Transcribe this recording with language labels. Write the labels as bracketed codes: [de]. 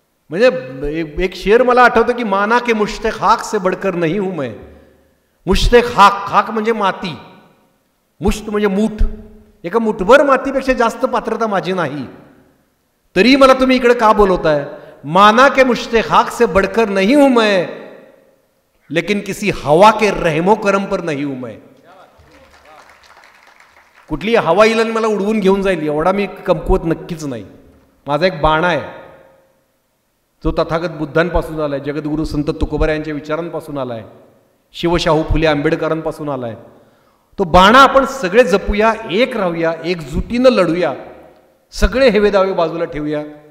[mr] म्हणजे एक शेर मला आठवतं की [hi] माना के मुश्ते खाक से बढ़कर नहीं हूं मैं. [mr] मुश्ते खाक, खाक म्हणजे माती, मुष्ट म्हणजे मूठ. एका मुठभर मातीपेक्षा जास्त पात्रता माझी नाही, तरी मला तुम्ही इकडे का बोलवताय? [hi] माना के मुश्ते खाक से बढ़कर नहीं हूं मैं, लेकिन किसी हवा के रहमो करम पर नहीं हूं मैं. [mr] कुठली हवा येईल आणि मला उडवून घेऊन जाईल एवढा मी कमकुवत नक्कीच नाही. माझा एक बाणा आहे, जो तथागत बुद्धांपासून आलाय, जगद्गुरु संत तुकोबरा यांच्या विचारांपासून आलाय, शिवशाहू फुले आंबेडकरांपासून आलाय. तो बाणा आपण सगळे जपूया, एक राहूया, एकजुटीनं लढूया, सगळे हेवे दावे बाजूला ठेवूया.